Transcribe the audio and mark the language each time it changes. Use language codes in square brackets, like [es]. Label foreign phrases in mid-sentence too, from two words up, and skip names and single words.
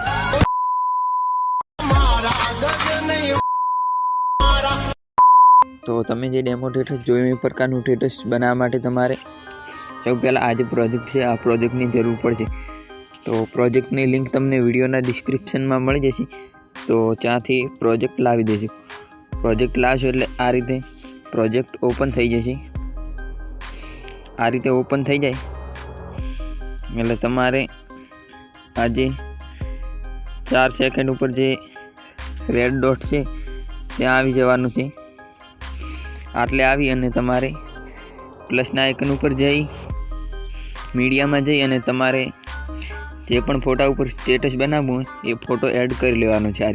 [gu] તો તમે જે [en] demo status [gu] જોઈ એ પ્રકારનું સ્ટેટસ બનાવવા માટે તમારે સૌ પહેલા આજ પ્રોજેક્ટ છે, આ પ્રોજેક્ટની જરૂર પડશે। તો પ્રોજેક્ટની લિંક તમને વિડિયોના ડિસ્ક્રિપ્શન મેં મળી જશે, તો ત્યાંથી પ્રોજેક્ટ લાવી દેશો। પ્રોજેક્ટ લાવશો એટલે આ રીતે પ્રોજેક્ટ ઓપન થઈ જશે। આ રીતે ઓપન થઈ જાય એટલે તમારે આજે 4 સેકંડ પર જે [en] red dot [gu] છે ત્યાં આવી જવાનું છે। આટલે આવી અને તમારે પ્લસના આઇકન પર જઈ મીડિયા મેં જઈ અને તમારે જે પણ ફોટા પર સ્ટેટસ બનાવવું હોય એ ફોટો એડ કર લેવાનો છે।